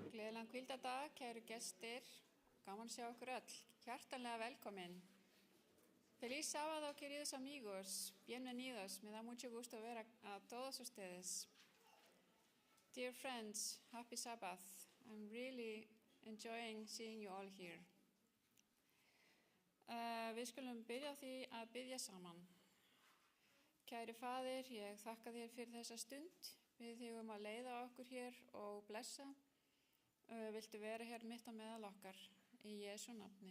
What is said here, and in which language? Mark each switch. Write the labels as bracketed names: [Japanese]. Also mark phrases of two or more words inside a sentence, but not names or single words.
[Icelandic] Gleðilegan hvíldardag, kæru gestir, gaman að sjá okkur öll, hjartanlega velkomin. [Spanish] Feliz sábado, queridos amigos, bienvenidos, me da mucho gusto ver a todos ustedes. [English] Dear friends, happy Sabbath, I'm really enjoying seeing you all here. [Icelandic] Við skulum byrja á því að biðja saman. Kæri faðir, ég þakka þér fyrir þessa stund, við þig að leiða okkur hér og blessa. Viltu vera hér mitt á meðal okkar í Jesú nafni.